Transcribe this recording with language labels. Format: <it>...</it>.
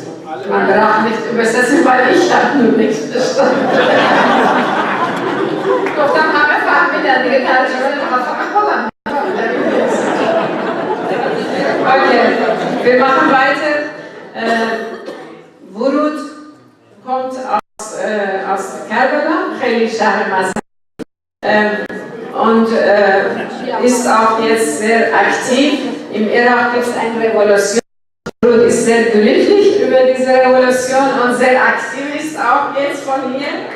<de>Also, man braucht nicht übersetzen, weil ich habe nur nichts verstanden.</de> <fa>گفتم همه فهمیدن دیگه ترجمه نمیخواستم خودم.</fa> <de>Okay, wir machen weiter. Wurud kommt aus Kerdin,</de> <fa>خیلی شهر مذهبی</fa> <de>und ist auch jetzt sehr aktiv. Im Irak gibt es eine Revolution. Wurud ist sehr glücklich über diese Revolution und sehr aktiv ist auch jetzt von hier.</de>